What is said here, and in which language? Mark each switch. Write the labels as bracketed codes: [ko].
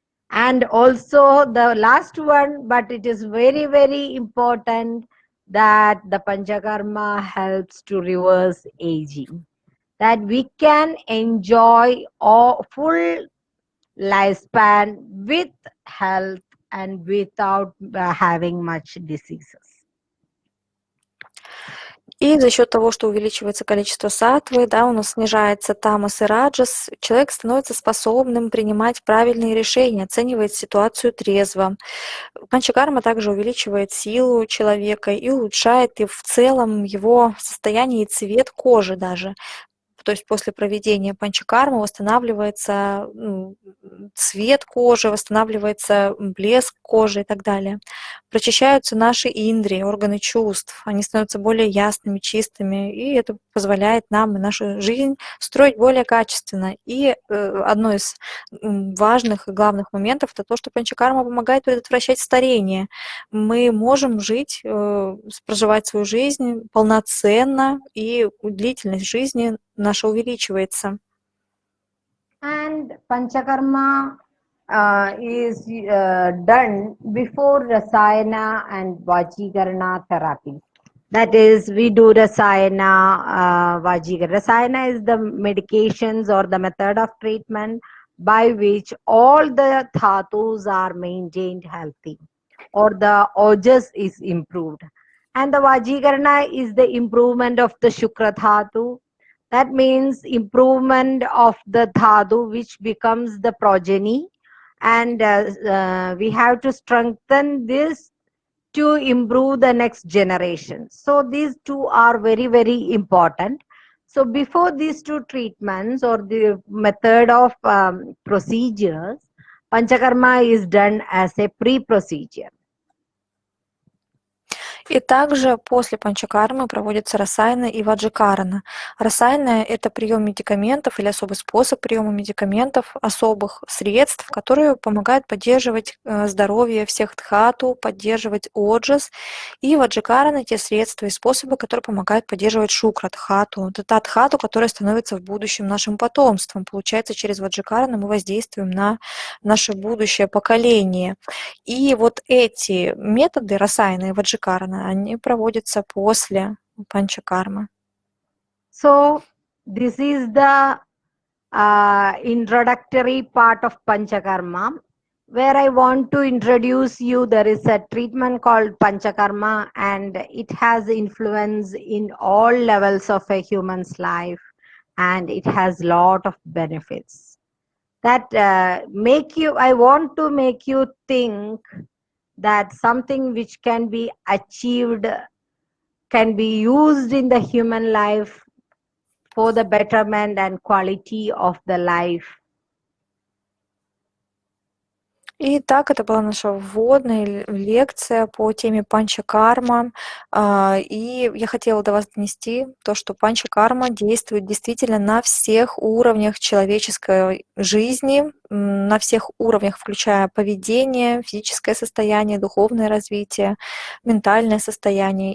[en] And also the last one, but it is very, very important, that the Panchakarma helps to reverse aging. That we can enjoy a full lifespan with health and without having much diseases. [ru] И за счет того, что увеличивается количество сатвы, да, у нас снижается тамас и раджас, человек становится способным принимать правильные решения, оценивает ситуацию трезво. Панчакарма также увеличивает силу человека и улучшает и в целом его состояние и цвет кожи даже. То есть после проведения панчакармы восстанавливается цвет кожи, восстанавливается блеск кожи и так далее. Прочищаются наши индрии, органы чувств, они становятся более ясными, чистыми, и это позволяет нам и нашу жизнь строить более качественно. И одно из важных и главных моментов – это то, что панчакарма помогает предотвращать старение. Мы можем жить, проживать свою жизнь полноценно, и длительность жизни наша увеличивается. [en] And Panchakarma is done before Rasayana and Vajikarana therapy. That is, we do Rasayana, Vajikarana. Rasayana is the medications or the method of treatment by which all the dhatus are maintained healthy, or the ojas is improved. And the Vajikarana is the improvement of the Shukra dhatu. That means improvement of the dhatu, which becomes the progeny, and we have to strengthen this to improve the next generation. So these two are very, very important. So before these two treatments or the method of procedures, Panchakarma is done as a pre-procedure. [ru] И также после панчакармы проводится расайна и ваджикарана. Расайна – это прием медикаментов или особый способ приема медикаментов, особых средств, которые помогают поддерживать здоровье всех дхату, поддерживать оджас. И ваджикарана – те средства и способы, которые помогают поддерживать шукра дхату. Это та дхату, которая становится в будущем нашим потомством. Получается, через ваджикарана мы воздействуем на наше будущее поколение. И вот эти методы расайна и ваджикарана, они проводятся после панчакармы. [en] So this is the introductory part of Panchakarma, where I want to introduce you. There is a treatment called Panchakarma, and it has influence in all levels of a human's life, and it has lot of benefits that I want to make you think that something which can be achieved, can be used in the human life for the betterment and quality of the life. [ru] Итак, это была наша вводная лекция по теме панчакарма. И я хотела до вас донести то, что панчакарма действует действительно на всех уровнях человеческой жизни, на всех уровнях, включая поведение, физическое состояние, духовное развитие, ментальное состояние.